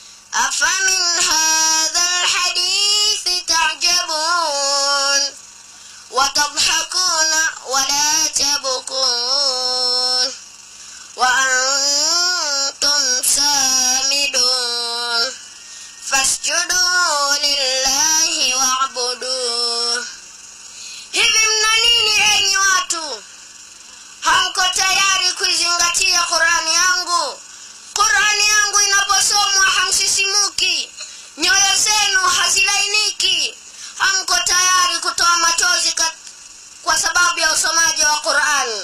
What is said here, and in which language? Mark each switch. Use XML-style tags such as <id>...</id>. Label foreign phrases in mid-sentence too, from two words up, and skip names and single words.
<ar>أفمن هذا الحديث تعجبون وتضحكون ولا تبكون وأنتم سامدون فاسجدوا لله واعبدوه.</ar> <sw>Hivi mna nini enyi watu? Hamko tayari kuizingatia Qur'ani yangu? Qur'ani yangu inaposomwa hamsisimuki, nyoyo zenu hazilainiki. Hamko tayari kutoa machozi kwa sababu ya usomaji wa Qur'ani.</sw>